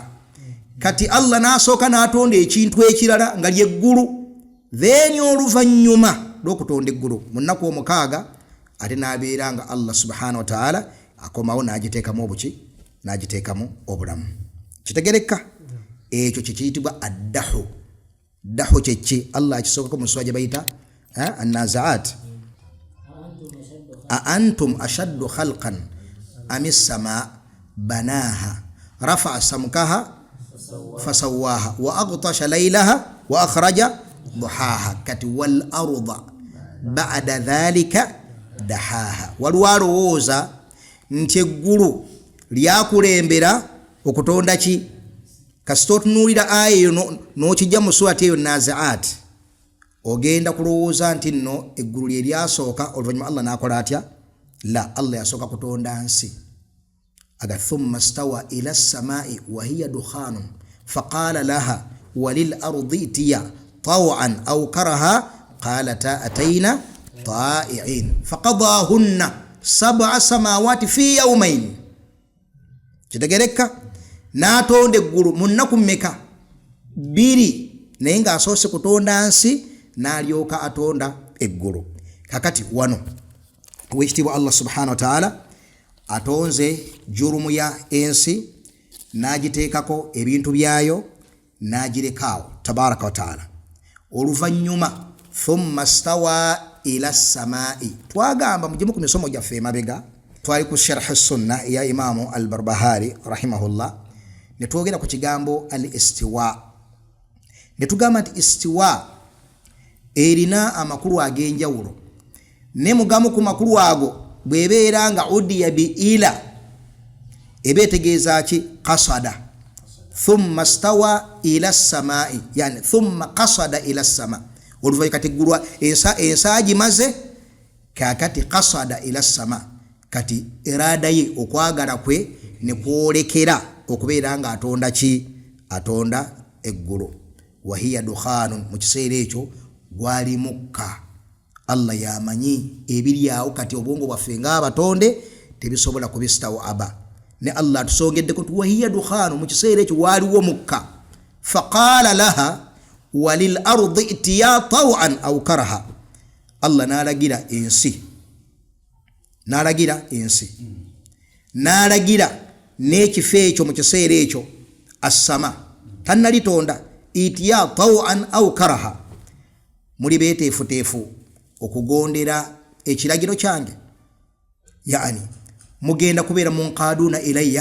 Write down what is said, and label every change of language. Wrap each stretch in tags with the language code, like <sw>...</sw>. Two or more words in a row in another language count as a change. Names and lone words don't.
<lg>Kati Allah n'asooka n'atonda ekintu ekirala nga lyeggulu, then oluvannyuma lw'okutonda eggulu mu nnaku 6 ate n'abeera nga Allah</lg> <ar>سبحانه وتعالى</ar> <lg>akomawo n'agiteekamu obuki n'agiteekamu obulamu. Kitegereka ekyo kiyitibwa addahu. Dahu kyeki Allah akisookako mu sura gye bayita an-nazaat.</lg> <ar>أأنتم أشد خلقا أم السماء بناها رفع سمكها فسواها وأغطش ليلها وأخرج ضحاها kati والأرض بعد ذلك دحاها.</ar> <lg>Walwalowooza nti eggulu lyakulembera okutonda ki? Kasita otunuulira aya eyo n'okijja mu surati eyo Nazi'at, ogenda kulowooza nti nno eggulu lye lyasooka oluvannyuma Allah n'akola atya? La, Allah yasooka kutonda nsi.</lg> <ar>آغا ثم استوى إلى السماء وهي دخان فقال لها وللأرض ائتيا طوعا أو كرها قالتا أتينا طائعين فقضاهن سبع سماوات في يومين.</ar> <lg>Kitegereka n'atonda eggulu mu nnaku mmeka? 2, naye ng'asoose kutonda nsi n'alyoka atonda eggulu. Kakati wano wekitiibwa Allah</lg> <ar>سبحانه وتعالى</ar> <lg>atonze jurumu ya ensi n'agiteekako ebintu byayo n'agirekaawo</lg> <ar>تبارك وتعالى.</ar> <lg>Oluvannyuma</lg> <ar>ثم استوى إلى السماء.</ar> <lg>Twagamba mugimu ku misomo gyaffe emabega twali ku sharh as-sunna ya Imamu al-Barbahari rahimahullah, ne twogera ku kigambo al-istiwa. Ne tugamba nti istiwa erina amakulu ag'enjawulo, ne mugamu ku makulu ago bwebeera nga</lg> <ar>عدي بإلى</ar> <lg>eba etegeeza ki? Qasada.</lg> <ar>ثم استوى إلى السماء، يعني ثم قصد إلى السماء'.</ar> <lg>Oluvannyuma kati eggulu ensi gimaze, kakati</lg> <ar>قصد إلى السماء',</ar> <lg>kati irada ye okwagala kwe ne kwolekera okubeera nga atonda ki? Atonda eggulu.</lg> <ar>وهي دخان,</ar> <lg>mu kiseera ekyo gwali mukka. Allah yamanyi ebiryawo kati obwongo bwaffe ng'abatonde tebisobola kubisitawo aba. Ne Allah tusongeddeko nti</lg> <ar>وهي دخان,</ar> <lg>mu kiseera ekyo waaliwo mukka.</lg> <ar>فقال لها وللأرض ائتيا طوعا أو كرها.</ar> <lg>Allah n'alagira ensi, n'alagira n'ekifo ekyo mu kiseera ekyo as-sama, tannalitonda</lg> <ar>ائتيا طوعا أو كرها,</ar> <lg>muli beeteefuteefu okugondera ekiragiro kyange, yani mugenda kubeera</lg> <ar>منقادون إليّ.</ar>